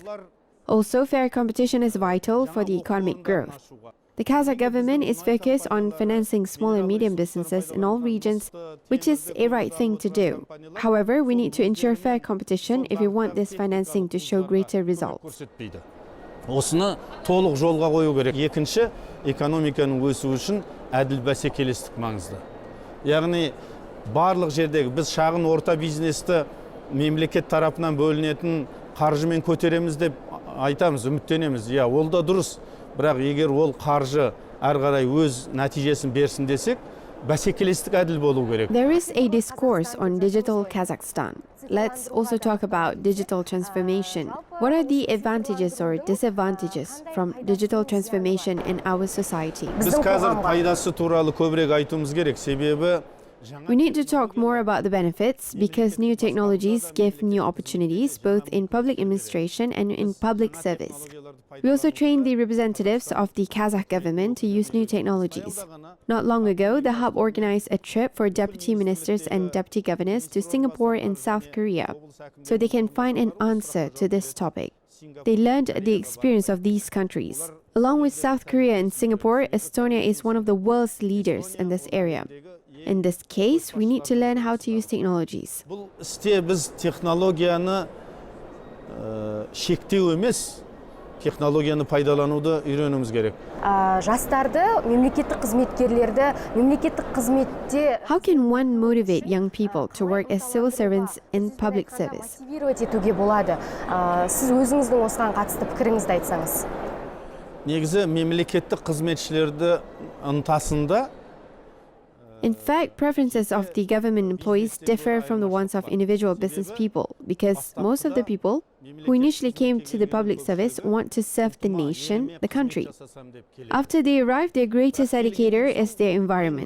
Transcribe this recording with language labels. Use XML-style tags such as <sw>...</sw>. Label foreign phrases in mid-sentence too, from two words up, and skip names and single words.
<en>Also, fair competition is vital for the economic growth. The Kazakh government is focused on financing small and medium businesses in all regions, which is a right thing to do. However, we need to ensure fair competition if we want this financing to show greater results.</en> <kk>Осыны толық жолға қою керек. Екінші, экономиканың өсуі үшін әділ бәсекелестік маңызды. Яғни, барлық жердегі біз шағын орта бизнесті мемлекет тарапынан бөлінетін қаржымен көтереміз деп айтамыз, үміттенеміз. Ол да дұрыс. Бірақ егер ол қаржы әрі қарай өз нәтижесін берсін десек, бәсекелестік әділ болу керек.</kk> <en>There is a discourse on digital Kazakhstan. Let's also talk about digital transformation. What are the advantages or disadvantages from digital transformation in our society?</en> <kk>Біз қазір пайдасы туралы көбірек айтуымыз керек. Себебі</kk> <en>we need to talk more about the benefits because new technologies give new opportunities both in public administration and in public service. We also train the representatives of the Kazakh government to use new technologies. Not long ago, the hub organized a trip for deputy ministers and deputy governors to Singapore and South Korea, so they can find an answer to this topic. They learned the experience of these countries. Along with South Korea and Singapore, Estonia is one of the world's leaders in this area. In this case, we need to learn how to use technologies.</en> <kk>Бұл істе біз технологияны шектеу емес, технологияны пайдалануды үйренуіміз керек. Жастарды, мемлекеттік қызметкерлерді, мемлекеттік қызметте</kk> <en>How can one motivate young people to work as civil servants in public service?</en> <kk>мотивировать етуге болады. Сіз өзіңіздің осыған қатысты пікіріңізді айтсаңыз. Негізі мемлекеттік қызметшілерді ынтасында</kk> <en>In fact, preferences of the government employees differ from the ones of individual business people because most of the people who initially came to the public service want to serve the nation, the country. After they arrive, their greatest educator is their environment.</en>